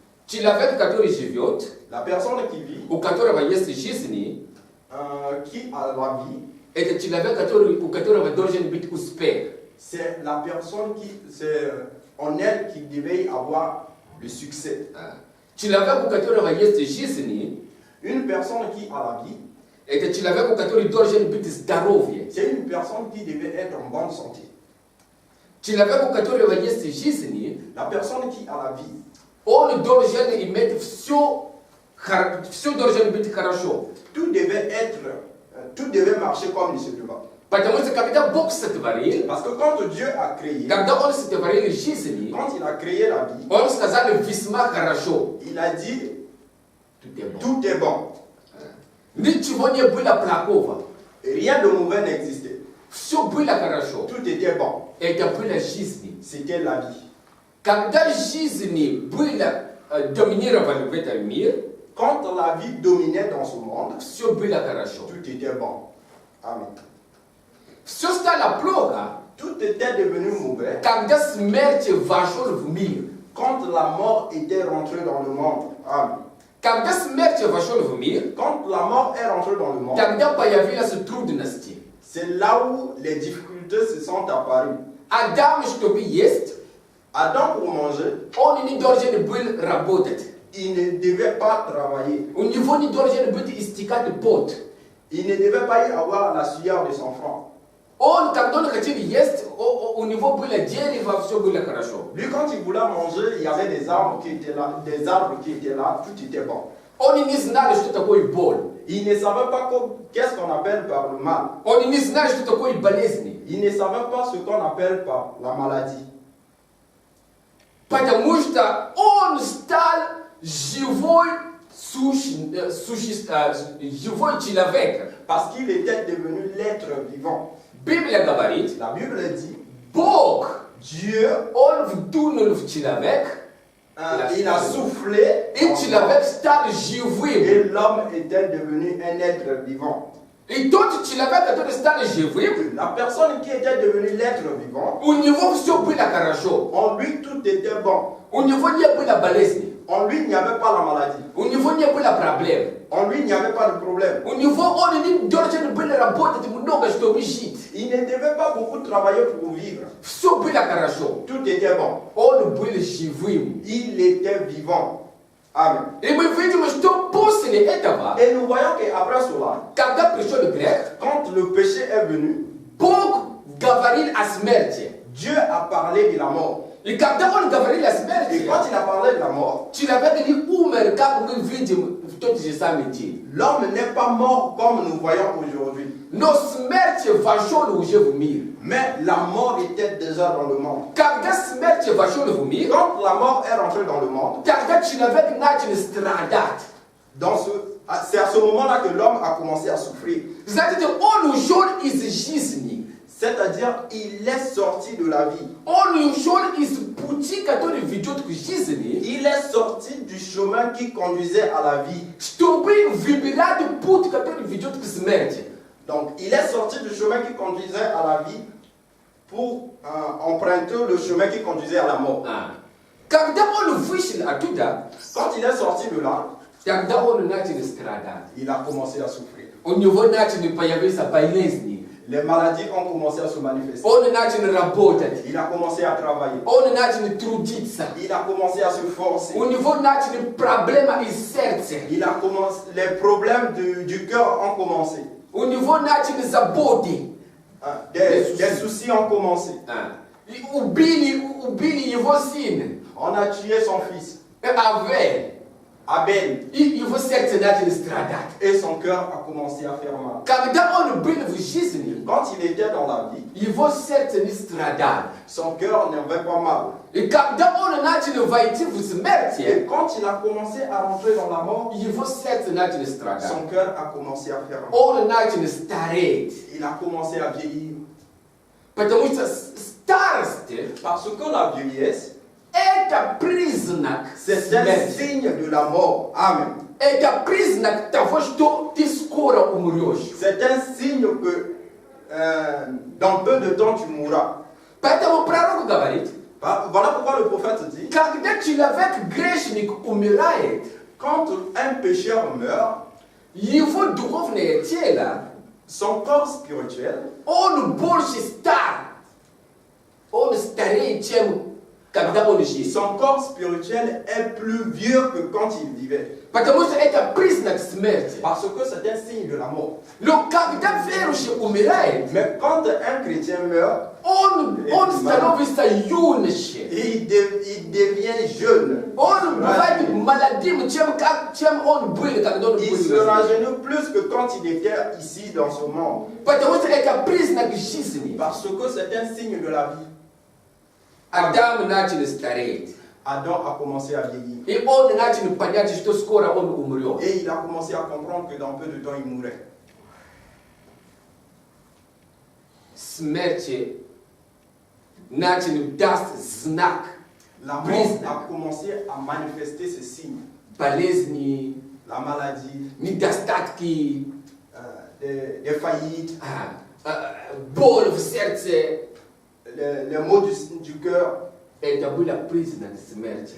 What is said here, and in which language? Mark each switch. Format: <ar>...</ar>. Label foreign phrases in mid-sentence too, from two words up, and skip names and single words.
<fr>La personne qui vit, qui a la vie, c'est la personne c'est en elle qui devait avoir le succès. Une personne qui a la vie,</fr> <ru>Это человеку, который должен быть здоровье.</ru> <fr>C'est une personne qui devait être en bonne santé.</fr> <ru>Человеку, у которого есть жизни,</ru> <fr>La personne qui a la vie,</fr> <ru>он должен иметь все должен быть хорошо.</ru> <fr>tout devait marcher comme il se doit.</fr> <ru>Потому что когда Бог сотворил,</ru> <fr>Parce que quand Dieu a créé,</fr> <ru>когда Он сотворил жизни,</ru> <fr>quand il a créé la vie,</fr> <ru>Он сказал весьма хорошо.</ru> <fr>il a dit Tout est bon. tout est bon.</fr> <ru>Ничего не было плохого.</ru> <fr>Rien de mauvais n'existait.</fr> <ru>Все было хорошо.</ru> <fr>Tout était bon.</fr> <ru>Это было жизни.</ru> <fr>C'était la vie.</fr> <ru>Когда жизни было доминировали в этом мире,</ru> <fr>Quand la vie dominait dans ce monde,</fr> <ru>все было хорошо.</ru> <fr>tout était bon. Amen.</fr> <ru>Все стало плохо,</ru> <fr>Tout était devenu mauvais</fr> <ru>когда смерть вошел в мир.</ru> <fr>quand la mort était rentrée dans le monde. Amen.</fr> <ru>Когда смерть вошел в мир,</ru> <fr>Quand la mort est rentrée dans le monde,</fr> <ru>тогда появились трудности.</ru> <fr>c'est là où les difficultés se sont apparues.</fr> <ru>Адам, чтобы есть,</ru> <fr>Adam, pour manger,</fr> <ru>он не должен был работать.</ru> <fr>il ne devait pas travailler.</fr> <ru>У него не должен быть истекать пот.</ru> <fr>Il ne devait pas y avoir la sueur de son front.</fr> <ru>Он, когда он хотел есть, у него было дерево, все было хорошо.</ru> <fr>Lui, quand il voulait manger, il y avait des arbres qui étaient là, tout était bon.</fr> <ru>Он не знал, что такое боль.</ru> <fr>Il ne savait pas qu'est-ce qu'on appelle par le mal.</fr> <ru>Он не знал, что такое болезни.</ru> <fr>Il ne savait pas ce qu'on appelle par la maladie.</fr> <ru>Потому что он стал живой человек.</ru> <fr>Parce qu'il était devenu l'être vivant.</fr> <ru>Библия говорит,</ru> <fr>La Bible dit,</fr> <ru>Бог,</ru> <fr>Dieu,</fr> <ru>он вдунул в человек,</ru> <fr>il a soufflé,</fr> <ru>и человек стал живым.</ru> <fr>et l'homme était devenu un être vivant.</fr> <ru>И тот человек, который стал живым,</ru> <fr>La personne qui était devenue l'être vivant,</fr> <ru>у него все было хорошо.</ru> <fr>en lui tout était bon.</fr> <ru>У него не было болезни.</ru> <fr>En lui, il n'y avait pas la maladie.</fr> <ru>У него не было проблем.</ru> <fr>En lui, il n'y avait pas de problème.</fr> <ru>У него он не должен был работать много, чтобы жить.</ru> <fr>Il ne devait pas beaucoup travailler pour vivre.</fr> <ru>Все было хорошо.</ru> <fr>Tout était bon.</fr> <ru>Он был живым.</ru> <fr>Il était vivant. Amen.</fr> <ru>И мы видим, что после этого,</ru> <fr>Et nous voyons qu'après cela,</fr> <ru>когда пришел грех,</ru> <fr>quand le péché est venu,</fr> <ru>Бог говорил о смерти.</ru> <fr>Dieu a parlé de la mort.</fr> <ru>И когда он говорил о</ru> <fr>Et</fr> <ru>смерти,</ru> <fr>quand il a parlé de la mort,</fr> <ru>человек не умер, как мы видим в тот же самый день.</ru> <fr>l'homme n'est pas mort comme nous voyons aujourd'hui.</fr> <ru>Но смерть вошел уже в мир.</ru> <fr>Mais la mort était déjà dans le monde.</fr> <ru>Когда смерть вошел в мир,</ru> <fr>Quand la mort est rentrée dans le monde,</fr> <ru>тогда человек начал страдать.</ru> <fr>c'est à ce moment-là que l'homme a commencé à souffrir.</fr> <ru>Знаете, он ушел из жизни.</ru> <fr>C'est-à-dire, il est sorti de la vie.</fr> <ru>Он ушел из пути, который ведет к жизни,</ru> <fr>Il est sorti du chemin qui conduisait à la vie.</fr> <ru>чтобы выбирать путь, который ведет к смерти.</ru> <fr>Donc, il est sorti du chemin qui conduisait à la vie pour emprunter le chemin qui conduisait à la mort.</fr> <ru>Когда он вышел оттуда,</ru> <fr>Quand il est sorti de là,</fr> <ru>тогда он начал страдать.</ru> <fr>il a commencé à souffrir.</fr> <ru>У него начали появиться болезни.</ru> <fr>Les maladies ont commencé à se manifester.</fr> <ru>Он начал работать.</ru> <fr>Il a commencé à travailler.</fr> <ru>Он начал трудиться.</ru> <fr>Il a commencé à se forcer.</fr> <ru>У него начали проблемы из сердца.</ru> <fr>Les problèmes du cœur ont commencé.</fr> <ru>У него начали заботы.</ru> <fr>Des soucis ont commencé.</fr> <ru>И убили его сына.</ru> <fr>On a tué son fils, Abel,</fr> <ru>И его сердце начало страдать.</ru> <fr>et son cœur a commencé à faire mal.</fr> <ru>Когда он был в жизни,</ru> <fr>Quand il était dans la vie,</fr> <ru>его сердце не страдало.</ru> <fr>son cœur n'avait pas mal.</fr> <ru>И когда он начал войти в</ru> <fr>Et</fr> <ru>смерть,</ru> <fr>quand il a commencé à rentrer dans la mort,</fr> <ru>его сердце начало страдать.</ru> <fr>son cœur a commencé à faire mal.</fr> <ru>Он начал стареть.</ru> <fr>Il a commencé à vieillir.</fr> <ru>Потому что старость</ru> <fr>Parce que la vieillesse,</fr> <ru>это признак</ru> <fr>c'est un</fr> <ru>смерти.</ru> <fr>signe de la mort. Amen.</fr> <ru>Это признак того, что ты скоро умрешь.</ru> <fr>C'est un signe que dans peu de temps tu mourras.</fr> <ru>Поэтому пророк говорит,</ru> <fr>Voilà pourquoi le prophète dit,</fr> <ru>когда человек грешник умирает,</ru> <fr>quand un pécheur meurt,</fr> <ru>его духовное тело,</ru> <fr>son corps spirituel,</fr> <ru>он больше стар. Он старее, чем когда он жил.</ru> <fr>Son corps spirituel est plus vieux que quand il vivait.</fr> <ru>Потому что это признак смерти.</ru> <fr>Parce que c'est un signe de la mort.</fr> <ru>Но когда верующий умирает,</ru> <fr>Mais quand un chrétien meurt,</fr> <ru>он становится юношей.</ru> <fr>il devient jeune.</fr> <ru>Он бывает молодым, чем он был, когда он был.</ru> <fr>Il se rajeunit plus que quand il était ici dans ce monde.</fr> <ru>Потому что это признак жизни.</ru> <fr>Parce que c'est un signe de la vie.</fr> <ru>Адам начал стареть.</ru> <fr>Adam a commencé à vieillir.</fr> <ru>И он начал понять, что скоро он умрет.</ru> <fr>Et il a commencé à comprendre que dans peu de temps, il mourrait.</fr> <ru>Смерти начал даст знак.</ru> <fr>La mort a commencé à manifester ses signes.</fr> <ru>Болезни,</ru> <fr>La maladie,</fr> <ru>недостатки,</ru> <fr>des faillites,</fr> <ru>боль в сердце.</ru> <fr>les maux du cœur.</fr> <ru>Это было признак смерти.</ru>